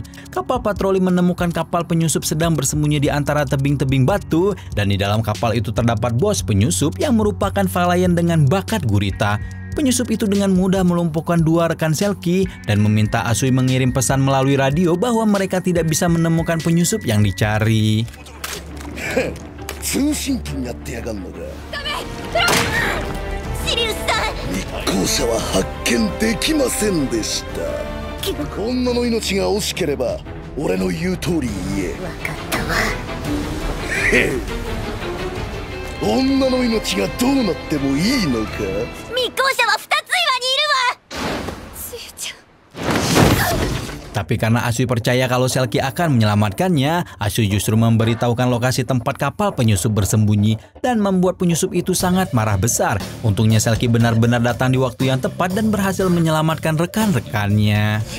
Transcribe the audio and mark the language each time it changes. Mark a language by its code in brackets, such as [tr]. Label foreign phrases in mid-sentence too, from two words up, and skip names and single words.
[id] Kapal patroli menemukan kapal penyusup sedang bersembunyi di antara tebing-tebing batu, dan di dalam kapal itu terdapat bos penyusup yang merupakan Valiant dengan bakat gurita. Penyusup itu dengan mudah melumpuhkan 2 rekan Selkie dan meminta Asui mengirim pesan melalui radio bahwa mereka tidak bisa menemukan penyusup yang dicari. [ja] 通信機になってやがんのか。ダメ、シリウスさん。密航者は発見できませんでした。女の命が惜しければ俺の言う通り言え。分かったわ。へえ、女の命がどうなってもいいのか。密航者は2つ岩にいるわ。つゆちゃん。 [id] Tapi karena Asui percaya kalau Selkie akan menyelamatkannya, Asui justru memberitahukan lokasi tempat kapal penyusup bersembunyi dan membuat penyusup itu sangat marah besar. Untungnya Selkie benar-benar datang di waktu yang tepat dan berhasil menyelamatkan rekan-rekannya.